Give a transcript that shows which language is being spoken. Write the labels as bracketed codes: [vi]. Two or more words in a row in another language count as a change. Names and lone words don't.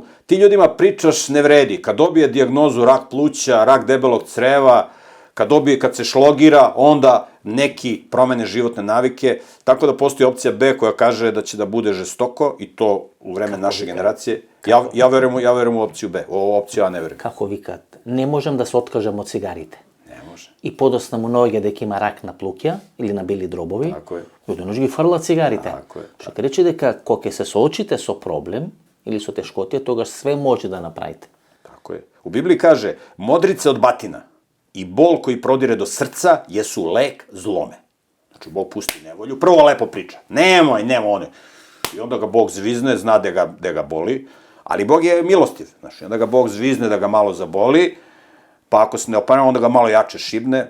[sr] Ti ljudima pričaš ne vredi. Kad dobije dijagnozu rak pluća, rak debelog creva, kad se šlogira, onda neki promene životne navike, tako da postoji opcija B koja kaže da će da bude žestoko i to u vreme naše generacije. Ja verujem u opciju B, u opciju A ne verujem. Kako vi kad? Ne možem da se otkažem od cigarite. Ne može. [mk] И подосна му ноѓе дека има рак на плуќа или на бели дробови, [sr] Tako je. [mk] ги фрлат цигарите. [sr] Tako je. [mk] Што ќе рече дека кога ќе се соочите со проблем или со тешкотија, тогаш све може да направите. [sr] Tako je. U Bibliji kaže, modrice od batina i bol koji prodire do srca jesu lek zlome. Znači, Bog pusti nevolju, prvo lepo priča. Nemoj, I onda ga Bog zvizne, zna da ga boli, ali Bog je milostiv. Znači, onda ga Bog zvizne da ga malo zaboli, pa ako se ne opane, onda ga malo jače šibne.